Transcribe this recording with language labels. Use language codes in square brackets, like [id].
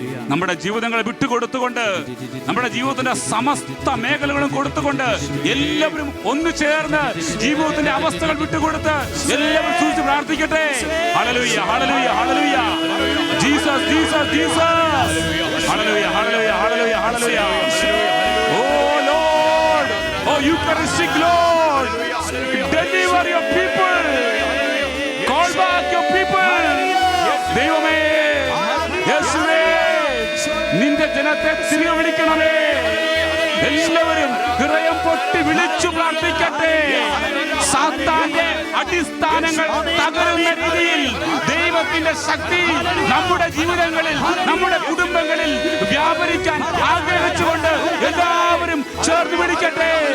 [ml] നമ്മുടെ ജീവിതങ്ങളെ വിട്ടുകൊടുത്തുകൊണ്ട്, നമ്മുടെ ജീവിതത്തിന്റെ സമസ്ത മേഖലകളും കൊടുത്തുകൊണ്ട്, എല്ലാവരും ഒന്നു ചേർന്ന് ജീവിതത്തിന്റെ അവസ്ഥകൾ വിട്ടുകൊടുത്ത് എല്ലാവരും സൂക്ഷിച്ച് പ്രാർത്ഥിക്കട്ടെ. Hallelujah, hallelujah, hallelujah. Jesus, Jesus, Jesus. Hallelujah, hallelujah, hallelujah, hallelujah. [en] Oh, Eucharistic Lord, deliver your people, call back your people. [ml] ദൈവമേ, യേശുവേ, നിന്റെ ജനത്തെ തിരികെ വിളിക്കണമേ. എല്ലാവരും ഹൃദയം പൊട്ടി വിളിച്ചു പ്രാർത്ഥിക്കട്ടെ. സാത്താന്റെ അടിസ്ഥാനങ്ങൾ തകരുന്ന രീതിയിൽ ദൈവത്തിന്റെ ശക്തി നമ്മുടെ ജീവിതങ്ങളിൽ, നമ്മുടെ കുടുംബങ്ങളിൽ വ്യാപരിക്കാൻ ആഗ്രഹിച്ചുകൊണ്ട് എല്ലാവരും ചേർന്ന് വിളിക്കട്ടെ.